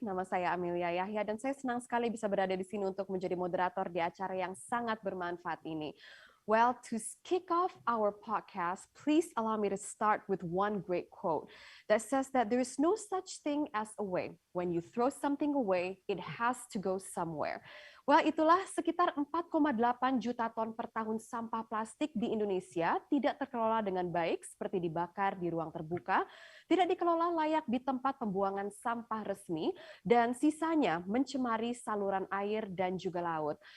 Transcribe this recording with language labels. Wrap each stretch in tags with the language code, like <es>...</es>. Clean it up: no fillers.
<id>Nama saya Amelia Yahya dan saya senang sekali bisa berada di sini untuk menjadi moderator di acara yang sangat bermanfaat ini.</id> <en>Well, to kick off our podcast, please allow me to start with one great quote that says that there is no such thing as a way. When you throw something away, it has to go somewhere.</en> <id>Well, itulah sekitar 4,8 juta ton per tahun sampah plastik di Indonesia tidak terkelola dengan baik seperti dibakar di ruang terbuka, tidak dikelola layak di tempat pembuangan sampah resmi, dan sisanya mencemari saluran air dan juga laut.</id>